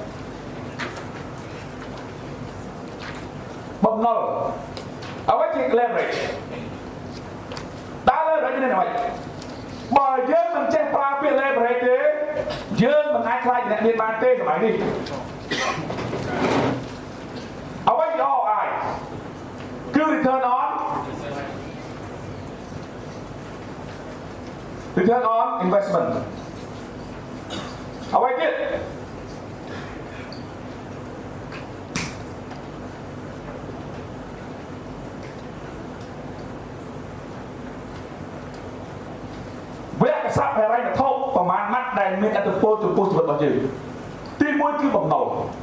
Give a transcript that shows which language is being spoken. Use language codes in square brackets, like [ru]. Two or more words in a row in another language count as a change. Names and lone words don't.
[km] បំណុលអ្វីជា leverage តើ leverage នេះអ្វីបើយើងមិនចេះប្រើពាក្យ leverage ទេយើងមិនអាចខ្លាចអ្នកមានបានទេសម័យនេះ អ្វីជា ROI គឺ [en] return on investment [km] អ្វីទៀត វគ្គសាស្ត្រហិរញ្ញវត្ថុប្រមាណម៉ាត់ដែលមានឥទ្ធិពលចំពោះជីវិតរបស់យើងទី1គឺបំណុល